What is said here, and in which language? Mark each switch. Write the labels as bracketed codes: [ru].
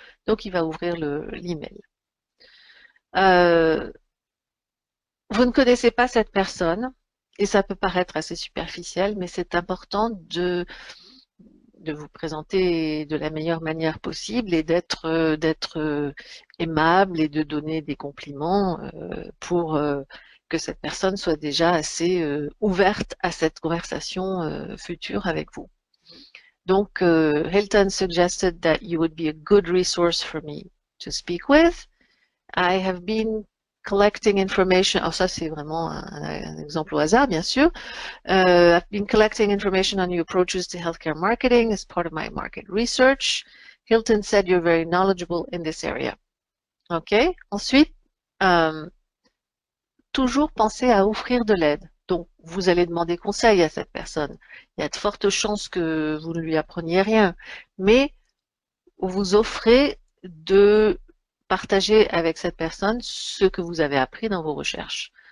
[fr] Donc, il va ouvrir l'email. Vous ne connaissez pas cette personne et ça peut paraître assez superficiel, mais c'est important de vous présenter de la meilleure manière possible et d'être aimable et de donner des compliments pour que cette personne soit déjà assez ouverte à cette conversation future avec vous. [en] Donc, Hilton suggested that you would be a good resource for me to speak with. I have been collecting information. [fr] Alors ça, c'est vraiment un exemple au hasard, bien sûr. [en] I've been collecting information on your approaches to healthcare marketing as part of my market research. Hilton said you're very knowledgeable in this area. OK. [fr] Ensuite, toujours penser à offrir de l'aide. Donc, vous allez demander conseil à cette personne. Il y a de fortes chances que vous ne lui appreniez rien, mais vous offrez de partager avec cette personne ce que vous avez appris dans vos recherches.